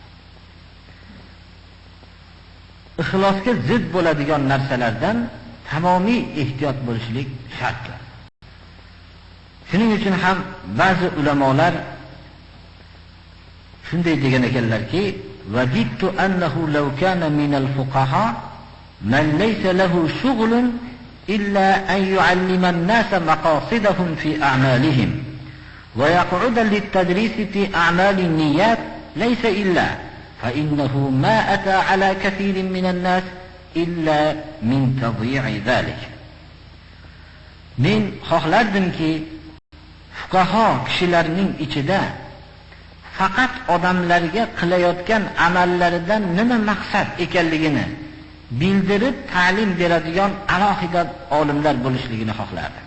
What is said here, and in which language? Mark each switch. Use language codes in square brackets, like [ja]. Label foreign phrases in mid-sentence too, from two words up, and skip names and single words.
[uz] Ixlosga zid bo'ladigan narsalardan tamomiy ehtiyot bo'lishlik shart. Shuning uchun ham ba'zi ulamolar shunday degan ekanlarki, [ar] "وددت أنه لو كان من الفقهاء من ليس له شغل إلا أن يعلم الناس مقاصدهم في أعمالهم." ويقعد للتدريس في أعمال النيات ليس إلا فإنه ما أتى على كثير من الناس إلا من تضييع ذلك. [uz] Men xohlardimki fuqaho kishilarning ichida faqat odamlarga qilayotgan amallaridan nima maqsad ekanligini bildirib ta'lim beradigan alohida olimlar bo'lishligini xohlardim.